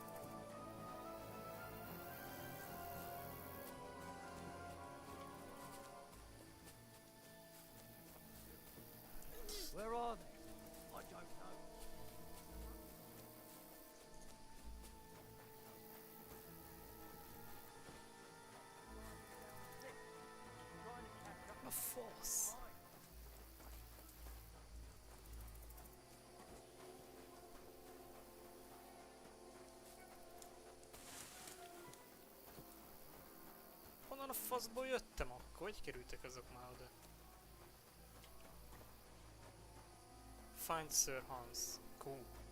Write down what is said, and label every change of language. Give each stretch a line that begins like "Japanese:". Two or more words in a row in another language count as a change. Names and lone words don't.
English: Where are they? I don't know. A force!
Hungarian: Honnan a faszból jöttem akkor? Hogy kerültek azok már oda?
English: Find Sir Hans. Cool.